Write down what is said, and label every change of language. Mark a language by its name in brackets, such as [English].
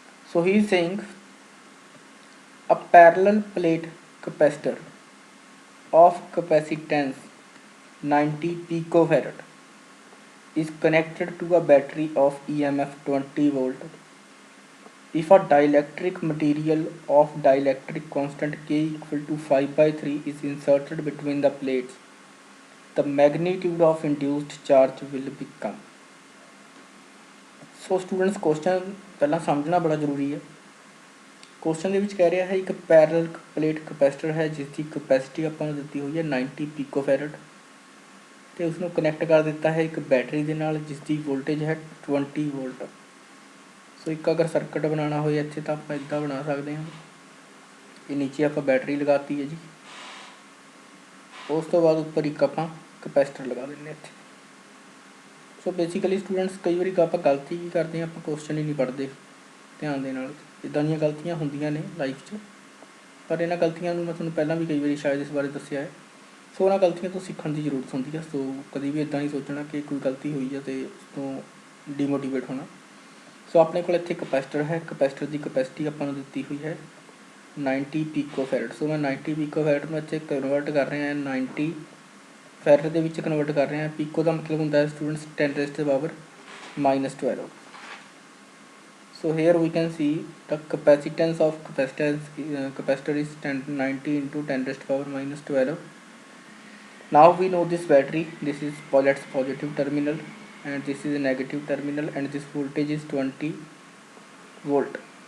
[English] So he is saying a parallel plate capacitor of capacitance 90 picofarad is connected to a battery of EMF 20 volt. If a dielectric material of dielectric constant K equal to 5/3 is inserted between the plates, the magnitude of induced charge will become. [Punjabi] So students question ਪਹਿਲਾਂ ਸਮਝਣਾ ਬੜਾ ਜ਼ਰੂਰੀ ਹੈ। Question ਦੇ ਵਿੱਚ ਕਹਿ ਰਿਹਾ ਹੈ ਇੱਕ ਪੈਰਲਲ ਪਲੇਟ ਕਪੈਸਿਟਰ ਹੈ ਜਿਸ ਦੀ ਕਪੈਸਿਟੀ ਆਪਾਂ ਨੂੰ ਦਿੱਤੀ ਹੋਈ ਹੈ 90 ਪਿਕੋਫੈਰਡ ਤੇ ਉਸ ਨੂੰ ਕਨੈਕਟ ਕਰ ਦਿੱਤਾ ਹੈ ਇੱਕ ਬੈਟਰੀ ਦੇ ਨਾਲ ਜਿਸ ਦੀ ਵੋਲਟੇਜ ਹੈ 20 ਵੋਲਟ। ਸੋ ਇੱਕ ਅਗਰ ਸਰਕਟ ਬਣਾਉਣਾ ਹੋਏ ਇੱਥੇ ਤਾਂ ਆਪਾਂ ਇੱਦਾਂ ਬਣਾ ਸਕਦੇ ਹਾਂ। ਇਹ ਨੀਚੇ ਆਪਾਂ ਬੈਟਰੀ ਲਗਾਤੀ ਹੈ ਜੀ, ਉਸ ਤੋਂ ਬਾਅਦ ਉੱਪਰ ਇੱਕ ਆਪਾਂ ਕਪੈਸਿਟਰ ਲਗਾ ਦਿੰਦੇ ਇੱਥੇ। ਸੋ ਬੇਸਿਕਲੀ ਸਟੂਡੈਂਟਸ ਕਈ ਵਾਰੀ ਆਪਾਂ ਗਲਤੀ ਕੀ ਕਰਦੇ ਹਾਂ, ਆਪਾਂ ਕੁਐਸਚਨ ਹੀ ਨਹੀਂ ਪੜ੍ਹਦੇ ਧਿਆਨ ਦੇ ਨਾਲ। ਇੱਦਾਂ ਦੀਆਂ ਗਲਤੀਆਂ ਹੁੰਦੀਆਂ ਨੇ ਲਾਈਫ 'ਚ, ਪਰ ਇਹਨਾਂ ਗਲਤੀਆਂ ਨੂੰ ਮੈਂ ਤੁਹਾਨੂੰ ਪਹਿਲਾਂ ਵੀ ਕਈ ਵਾਰੀ ਸ਼ਾਇਦ ਇਸ ਬਾਰੇ ਦੱਸਿਆ ਹੈ। ਸੋ ਉਹਨਾਂ ਗਲਤੀਆਂ ਤੋਂ ਸਿੱਖਣ ਦੀ ਜ਼ਰੂਰਤ ਹੁੰਦੀ ਹੈ। ਸੋ ਕਦੀ ਵੀ ਇੱਦਾਂ ਨਹੀਂ ਸੋਚਣਾ ਕਿ ਕੋਈ ਗਲਤੀ ਹੋਈ ਹੈ ਅਤੇ ਉਸ ਤੋਂ ਡੀਮੋਟੀਵੇਟ ਹੋਣਾ। ਸੋ ਆਪਣੇ ਕੋਲ ਇੱਥੇ ਕਪੈਸਿਟਰ ਹੈ, ਕਪੈਸਿਟਰ ਦੀ ਕਪੈਸਿਟੀ ਆਪਾਂ ਨੂੰ ਦਿੱਤੀ ਹੋਈ ਹੈ 90 ਪਿਕੋਫੈਰਡ। ਸੋ ਮੈਂ 90 ਪਿਕੋਫੈਰਡ ਨੂੰ ਇੱਥੇ ਕਨਵਰਟ ਕਰ ਰਿਹਾ 90 ਫੈਰਡ ਦੇ ਵਿੱਚ ਕਨਵਰਟ ਕਰ ਰਹੇ ਹਾਂ। ਪੀਕੋ ਦਾ ਮਤਲਬ ਹੁੰਦਾ ਹੈ students 10⁻⁻12। [English] So here we can see the capacitance of capacitor is 90 into 10⁻⁻12. Now we know this battery, this is its positive terminal and this is a negative terminal, and this voltage is 20 volt.